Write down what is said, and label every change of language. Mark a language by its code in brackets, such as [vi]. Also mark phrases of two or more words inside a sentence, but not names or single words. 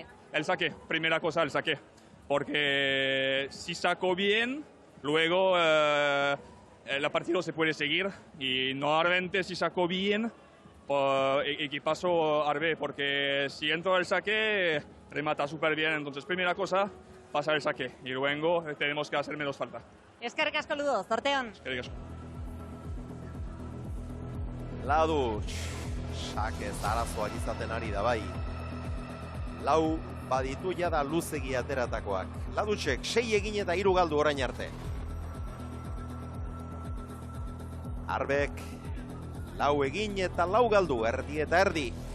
[es] El saque, primera cosa, el saque. Porque si saco bien, luego el partido se puede seguir. Y normalmente si saco bien, y paso Arbe, porque si entro al saque, remata súper bien. Entonces, primera cosa, pasar el saque. Y luego tenemos que hacer menos falta. [eu] Eskerrik asko Ludo, zorteon. Eskerrik asko. Ladutx, sake zarazoak izaten ari da bai. Lau baditu jada luzegi ateratakoak. Ladutxek 6 egin eta 3 galdu orain arte. Arbek, 4 egin eta 4 galdu, erdi eta erdi.